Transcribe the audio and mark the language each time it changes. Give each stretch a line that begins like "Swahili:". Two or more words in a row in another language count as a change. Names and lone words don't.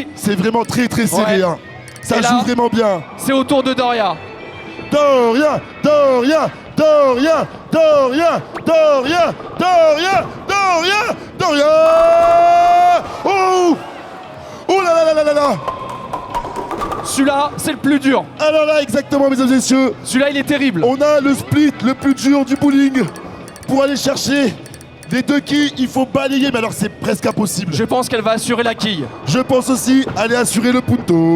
French: C'est vraiment très très serré. Ouais. Hein. Ça Et joue là- vraiment bien. C'est au tour de Doria. Doria, Doria, Doria, Doria, Doria, Doria, Doria, Doria. Oh, oh là là là là là là. Celui-là, c'est le plus dur. Alors là, exactement, mesdames et messieurs, Celui-là, il est terrible. on a le split le plus dur du bowling pour aller chercher des deux quilles. Il faut balayer, mais alors c'est presque impossible. Je pense qu'elle va assurer la quille. Je pense aussi aller assurer le punto.